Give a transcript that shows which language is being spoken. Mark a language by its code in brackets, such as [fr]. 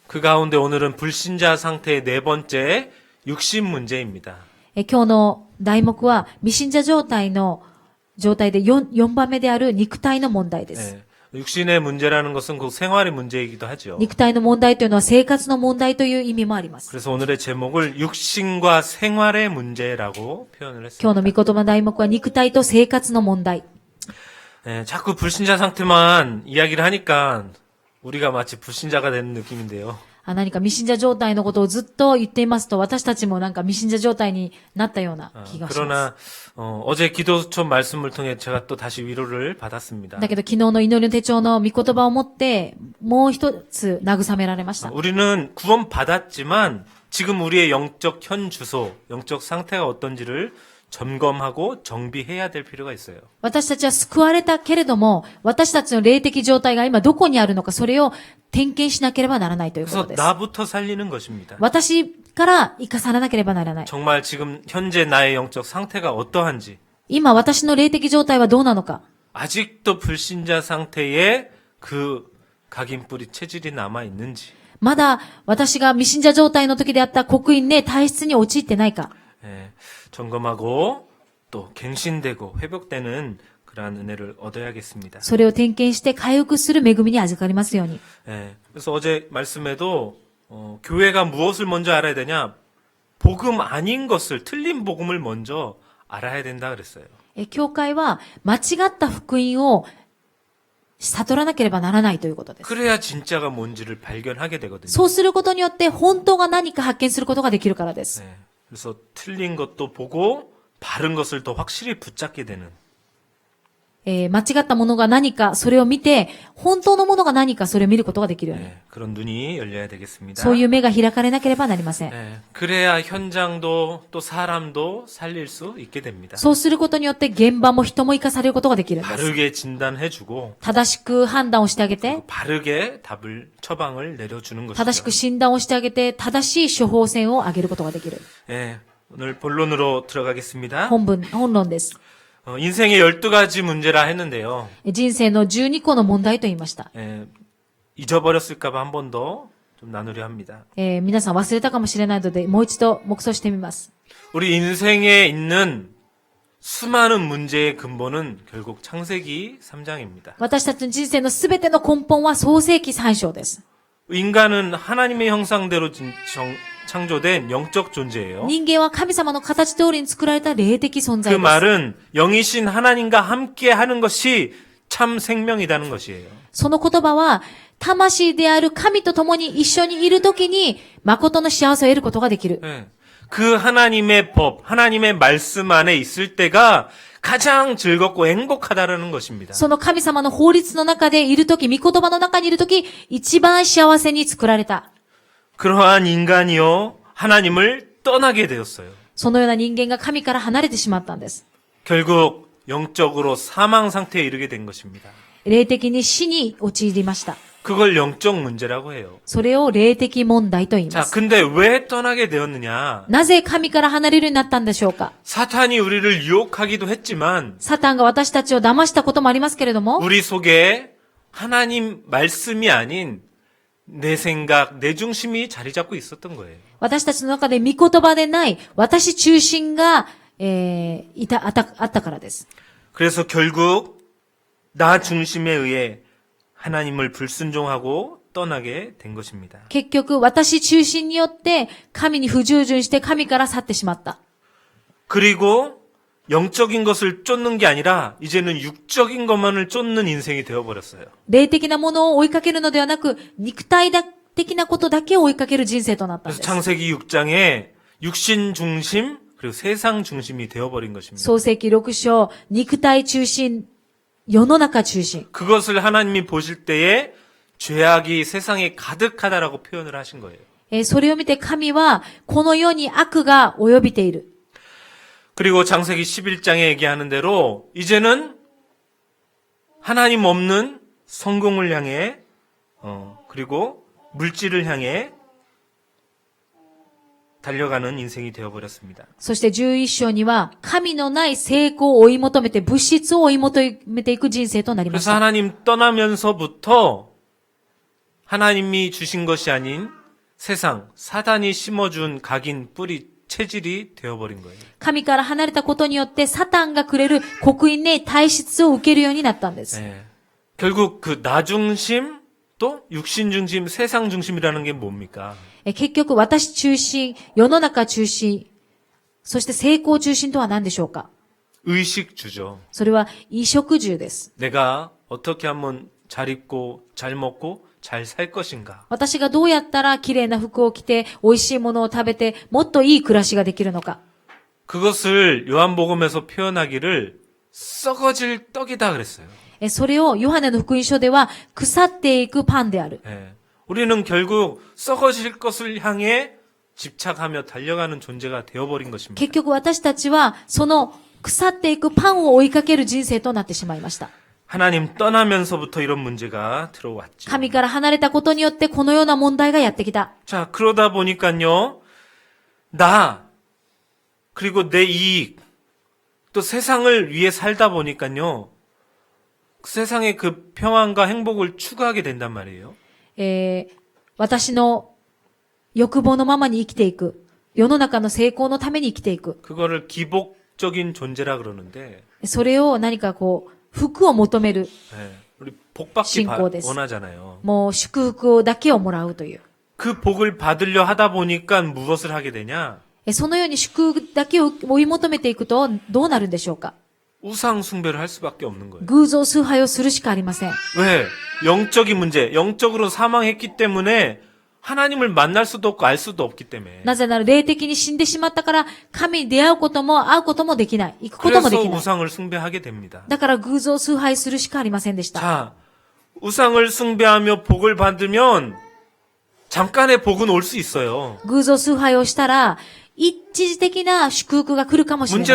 [ko] 그 가운데 오늘은 불신자 상태의 네 번째 육신 문제입니다. [ja] 今日の題目は未信者状態で 4番目である肉体の問題です。 [ko] 예, 육신의 문제라는 것은 그 생활의 문제이기도 하죠. [ja] 肉体の問題というのは生活の問題という意味もあります。 [ko] 그래서 오늘의 제목을 육신과 생활의 문제라고 표현을 [ja] 今 [ko] 했습니다. [ja] 日の御言葉の題目は肉体と生活の問題。 [ko] 예, 자꾸 불신자 상태만 이야기를 하니까 우리가 마치 불신자가 되는 느낌인데요. [ja] 何か未信者状態のことをずっと言っていますと、私たちもなんか未信者状態になったような気がします。 [ko] 그러나 어제 기도처 말씀을 통해 제가 또 다시 위로를 받았습니다. [ja] だけど昨日の祈りの手帳の御言葉を持って、もう一つ慰められました。 [ko] 우리는 구원 받았지만 지금 우리의 영적 현 주소, 영적 상태가 어떤지를 점검하고 정비해야 될 필요가 있어요. [ja] 私たちは救われたけれども、私たちの霊的状態が今どこにあるのか、それを点検しなければならないというこ [ko] 그래서 [ja] とです。 [ko] 나부터 살리는 것입니다. [ja] 私から生かさなければならない。 [ko] 정말 지금 현재 나의 영적 상태가 어떠한지, [ja] 今私の霊的状態はどうなのか。 [ko] 아직도 불신자 상태에 그 각인뿌리 체질이 남아 있는지, [ja] まだ私が未信者状態の時であった刻印で体質に陥ってないか。 [ko] 예, 점검하고 또 갱신되고 회복되는 그러한 은혜를 얻어야겠습니다. [ja] それを点検して回復する恵みに預かりますように。 [ko] 예, 그래서 어제 말씀에도 교회가 무엇을 먼저 알아야 되냐? 복음 아닌 것을, 틀린 복음을 먼저 알아야 된다 그랬어요. [ja] 教会は間違った福音を悟らなければならないということです。 [ko] 그래야 진짜가 뭔지를 발견하게 되거든요. [ja] そうすることによって本当が何か発見することができるからです。 [ko] 네, 그래서 틀린 것도 보고 바른 것을 더 확실히 붙잡게 되는 [ja] 間違ったものが何か、それを見て、本当のものが何か、それを見ることができるように。 [ko] 네, 그런 눈이 열려야 되겠습니다. [ja] そういう目が開かれなければなりません。 [ko] 네, 그래야 현장도 또 사람도 살릴 수 있게 됩니다. [ja] そうすることによって現場も人も生かされることができるんです。 [ko] 바르게 진단해주고 [ja] 正しく判断をしてあげて、 [ko] 바르게 답을 처방을 내려주는 [ja] 正し [ko] 것이죠. [ja] く診断をしてあげて、正しい処方箋をあげることができる。 [ko] 네, 오늘 본론으로 들어가겠습니다. [ja] 本論です。 [ko] 인생의 12가지 문제라 했는데요. [ja] 人生の12個の問題と言いました。 [ko] 잊어버렸을까봐 한 번 더 좀 나누려 합니다. [ja] 皆さん忘れたかもしれないので、もう一度黙想してみます。 [ko] 우리 인생에 있는 수많은 문제의 근본은 결국 창세기 3장입니다. [ja] 私たちの人生のすべての根本は創世記3章です。 [ko] 인간은 하나님의 형상대로 창조된 영적 존재예요. [ja] 人間は神様の形通りに作られた霊的存 [ko] 그 말은 영이신 하나님과 함께 하는 것이 참 생명이라는 것이에요. [ja] その言葉は、魂である神と共に一緒にいるときに、誠の幸せを得ることができる。 [ko] 네. 그 하나님의 법, 하나님의 말씀 안에 있을 때가 가장 즐겁고 행복하다라는 것입니다. [ja] その神様の法律の中でいるとき、御言葉の中にいるとき、一番幸せに作られた。 [ko] 그러한 인간이요 하나님을 떠나게 되었어요. [ja] そのような人間が神から離れてしまったんです。 [ko] 결국 영적으로 사망 상태에 이르게 된 것입니다. [ja] 霊的に死に陥りました。 [ko] 그걸 영적 문제라고 해요. [ja] それを霊的問題と言いま [ko] 자, [ja] す。 [ko] 근데 왜 떠나게 되었느냐? [ja] なぜ神から離れるようになったんでしょうか。 [ko] 사탄이 우리를 유혹하기도 했지만 [ja] サタンが私たちを騙したこともありますけれども、 [ko] 우리 속에 하나님 말씀이 아닌 내 생각, 내 중심이 자리 잡고 있었던 거예요. [ja] 私たちの中で御言葉でない私中心が、あったからです。 [ko] 그래서 결국 나 중심에 의해 하나님을 불순종하고 떠나게 된 것입니다. [ja] 結局、私中心によって神に不従順して神から去ってしまった。 [ko] 그리고 영적인 것을 쫓는 게 아니라 이제는 육적인 것만을 쫓는 인생이 되어버렸어요. [ja] 霊的なものを追いかけるのではなく、肉体的なことだけを追いかける人生となったん [ko] 그래서 [ja] です。 [ko] 창세기 6장에 육신 중심 그리고 세상 중심이 되어버린 것입니다. [ja] 創世記6章、肉体中心、世の中中心。 [ko] 그것을 하나님이 보실 때에 죄악이 세상에 가득하다라고 표현을 하신 거예요. [ja] それを見て神は、この世に悪が及びている。 [ko] 그리고 창세기 11장에 얘기하는 대로 이제는 하나님 없는 성공을 향해 그리고 물질을 향해 달려가는 인생이 되어버렸습니다. [ja] そして11章には、神のない成功を追い求めて、物質を追い求めていく人生となりまし [ko] 그래서 [ja] た。 [ko] 하나님 떠나면서부터 하나님이 주신 것이 아닌 세상, 사단이 심어준 각인 뿌리 체질이 되어버린 거예요. [ja] 神から離れたことによって、サタンがくれる刻印ね、体質を受けるようになったんです。 [ko] 네. 결국 그 나 중심 또 육신 중심, 세상 중심이라는 게 뭡니까? [ja] 結局、私中心、世の中中心、そして成功中心とは何でしょうか。 [ko] 의식주죠. [ja] それは、衣食住です。 [ko] 내가 어떻게 하면 잘 입고 잘 먹고 잘 살 것인가? [ja] 私がどうやったら綺麗な服を着て、美味しいものを食べて、もっといい暮らしができるのか。 [ko] 그것을 요한복음에서 표현하기를 썩어질 떡이다 그랬어요. [ja] それをヨハネの福音書では腐っていくパンである。 [ko] 예. 우리는 결국 썩어질 것을 향해 집착하며 달려가는 존재가 되어버린 것입니다. [ja] 結局私たちはその腐っていくパンを追いかける人生となってしまいました。 [ko] 하나님 떠나면서부터 이런 문제가 들어왔죠. [ja] 神から離れたことによってこのような問題がやってきた。 [ko] 자, 그러다 보니까요, 나, 그리고 내 이익, 또 세상을 위해 살다 보니까요, 세상의 그 평안과 행복을 추구하게 된단 말이에요. [ja] 私の欲望のままに生きていく。世の中の成功のために生きていく。 [ko] 그거를 기복적인 존재라 그러는데, [ja] それを何かこう、福を求める。 [ko] 예, 우리 복받기 신고됐어. 원하잖아요. [ja] もう祝福だけをもらうという。 [ko] 그 복을 받으려 하다 보니까 무엇을 하게 되냐? [ja] そのように祝福だけを追い求めていくとどうなるんでしょうか。 [ko] 우상 숭배를 할 수밖에 없는 거예요. [ja] 偶像崇拝をするしかありません。 [ko] 왜? 영적인 문제, 영적으로 사망했기 때문에 하나님을 만날 수도 없고 알 수도 없기 때문에. [ja] なぜなら霊的に死んでしまったから神に出会うことも会うこともできない。行くこともで [ko] 그래서 [ja] きない。 [ko] 우상을 숭배하게 됩니다. [ja] だから偶像崇拝するしかありませんでした。 [ko] 자, 우상을 숭배하며 복을 받으면 잠깐의 복은 올 수 있어요. [ja] 偶像崇拝をしたら一時的な祝福が来るかもしれませ